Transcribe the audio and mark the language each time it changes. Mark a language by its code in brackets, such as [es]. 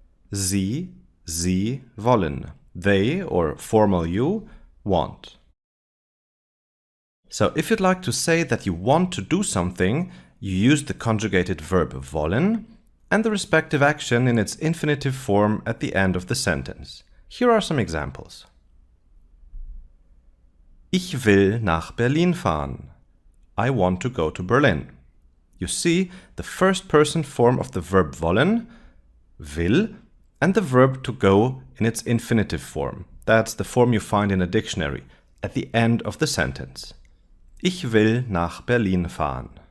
[de] Sie wollen. [en] They, or formal you, want. So if you'd like to say that you want to do something, you use the conjugated verb wollen and the respective action in its infinitive form at the end of the sentence. Here are some examples. [de] Ich will nach Berlin fahren. [en] I want to go to Berlin. You see the first person form of the verb wollen, will, and the verb to go in its infinitive form. That's the form you find in a dictionary at the end of the sentence. [de] Ich will nach Berlin fahren.